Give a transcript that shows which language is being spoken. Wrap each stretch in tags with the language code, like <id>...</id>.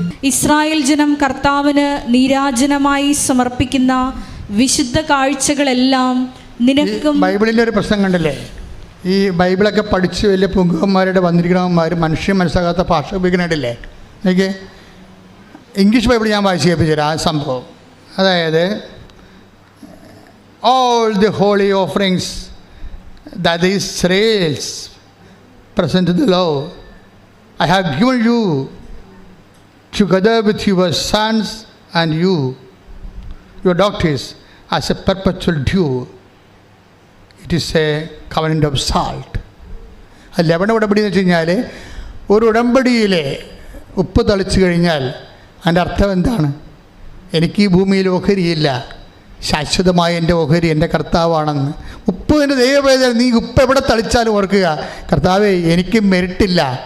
<ml>Israel ജനം കർത്താവിന് നീരാജനമായി സമർപ്പിക്കുന്ന വിശുദ്ധ കാഴ്ചകളെല്ലാം നിനക്കും. ബൈബിളിൻ്റെ ഒരു പ്രശ്നം കണ്ടില്ലേ? ഈ ബൈബിളൊക്കെ പഠിച്ച് വലിയ പുങ്കന്മാരുടെ വന്നിരിക്കണവന്മാർ മനുഷ്യൻ മനസ്സിലാകാത്ത ഭാഷ ഉപയോഗിക്കുന്നുണ്ടല്ലേ? എനിക്ക് ഇംഗ്ലീഷ് ബൈബിൾ ഞാൻ വായിച്ച് കേൾപ്പിച്ചുതരാം ആ സംഭവം.</ml> <en>അതായത് all the holy offerings that the Israels present to the Lord, I have given you together with your sons and you, your daughters, as a perpetual dew. It is a covenant of salt.</en> <ml>ആ ലവണ ഉടമ്പടി എന്ന് വെച്ച് കഴിഞ്ഞാൽ ഒരു ഉടമ്പടിയിലെ ഉപ്പ് തളിച്ചു കഴിഞ്ഞാൽ അതിൻ്റെ അർത്ഥം എന്താണ്? എനിക്ക് ഈ ഭൂമിയിൽ ഓഹരിയില്ല, ശാശ്വതമായ എൻ്റെ ഓഹരി എൻ്റെ കർത്താവാണെന്ന്. ഉപ്പ് എൻ്റെ ദൈവവേദന, നീ ഉപ്പ് എവിടെ തളിച്ചാലും ഓർക്കുക, കർത്താവേ എനിക്ക് മെരിട്ടില്ല.</ml>